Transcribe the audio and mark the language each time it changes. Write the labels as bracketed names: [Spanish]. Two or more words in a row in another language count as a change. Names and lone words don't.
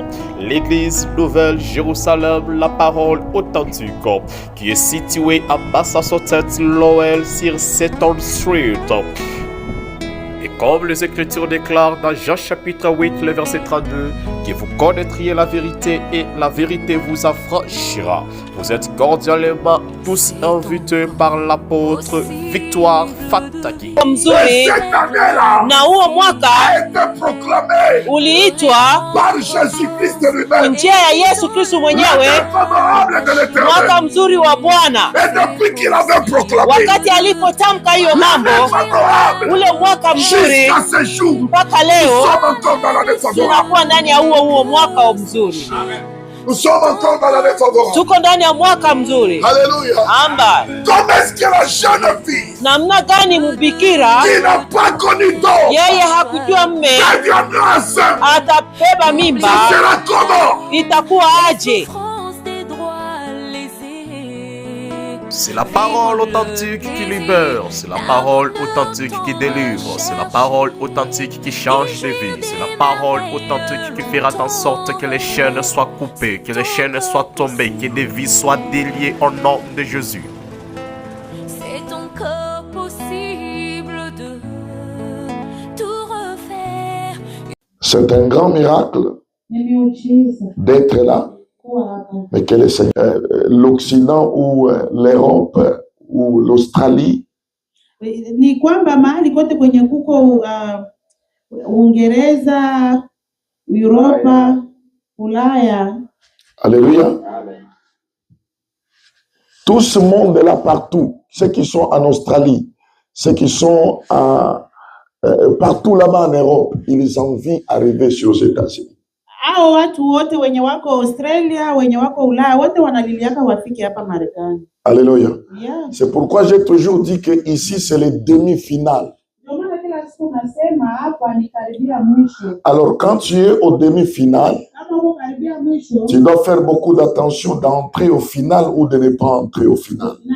[French] L'église Nouvelle Jérusalem, la parole authentique, qui est située à Massasoit, Lowell, sur Seton Street. Et comme les Écritures déclarent dans Jean chapitre 8, le verset 32, que vous connaîtriez la vérité et la vérité vous affranchira. Vous êtes cordialement tous invités par l'apôtre Victoire Fataki. [Swahili] Mzuri na huo mwaka uliitwa kwa njia ya Yesu Kristo mwenyewe mwaka mzuri wa Bwana. Wakati alipotamka hiyo mambo, ule mwaka mzuri mpaka leo tunakuwa ndani ya huo mwaka mzuri. [French] Nous sommes encore dans l'année favorable. [Swahili] Tuko ndani ya mwaka mzuri. [French] Alléluia. Amba. Comment est-ce que la jeune fille [Swahili] namna gani mbikira [French] qui n'a pas connu d'homme [Swahili] yeye hakujua mme atabeba mimba itakuwa aje? [French] C'est la parole authentique qui libère, c'est la parole authentique qui délivre, c'est la parole authentique qui change de vie, c'est la parole authentique qui fera en sorte que les chaînes soient coupées, que les chaînes soient tombées, que des vies soient déliées au nom de Jésus. C'est encore possible de tout refaire. C'est un grand miracle d'être là. Mais quel est l'Occident ou l'Europe ou l'Australie? [Swahili] Ni kwamba mahali kote kwenye kuko Uingereza, Europa, Ulaya. [French] Alléluia. Tout ce monde est là partout. Ceux qui sont en Australie, ceux qui sont partout là-bas en Europe, ils ont envie d'arriver sur les États-Unis. [Swahili] Hao watu wote wenye wako Australia, wenye wako Ulaya, wote wanaliliaka wafike hapa Marekani. [French] Alléluia. Yeah. C'est pourquoi j'ai toujours dit que ici c'est les demi-finales. Alors quand tu es au demi-finale, tu dois faire beaucoup d'attention d'entrer au final ou de ne pas entrer au final.